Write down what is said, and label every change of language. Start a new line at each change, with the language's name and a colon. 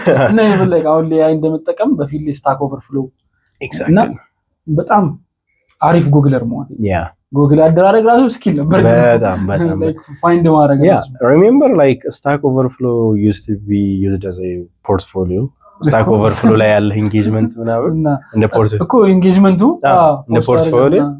Amharic: እና ይሄ like አሁን ላይ እንደምጠቀም በፊልድ ስታክ ኦቨርፍሎው
English: exactly
Amharic: በጣም አሪፍ ጉግለር መሆን ጉግል አደራረግ ራሱ ስኪል ነበር በጣም
English: like find ማድረግ remember like Stack Overflow used to be used as a portfolio Stack Overflow
Amharic: ላይ ያለ engagement ምናምን እንደ portfolio እኮ engagementቱ እንደ portfolio